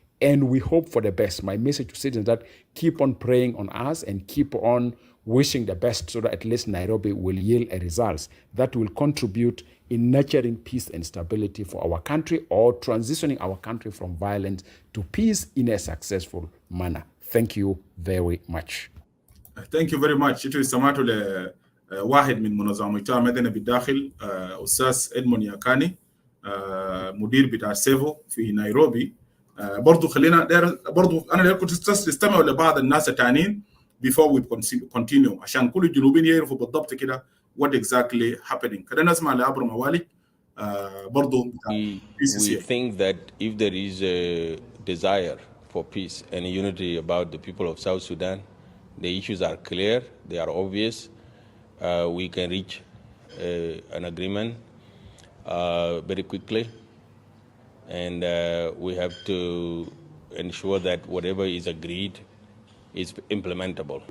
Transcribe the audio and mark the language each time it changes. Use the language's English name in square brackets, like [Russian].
[English] And we hope for the best. My message to citizens is that keep on praying on us and keep on wishing the best so that at least Nairobi will yield a results that will contribute in nurturing peace and stability for our country, or transitioning our country from violence to peace in a successful manner. Thank you very much. Thank you very much. [Arabic] Itu سمعتوا لواحد من منظمة مدني بالداخل أستاذ إدمون ياكاني مدير بتاع سيفو في نيروبي. برضو خلينا برضو انا كنت استمع لبعض الناس التانيين before we continue عشان كل الجنوبيين يعرفوا بالضبط كده what exactly happening. خلينا نسمع لعبر موالي برضو. [English] We think that if there is a desire for peace and unity about the people of South Sudan, the issues are clear, they are obvious. We can reach an agreement very quickly, and we have to ensure that whatever is agreed is implementable.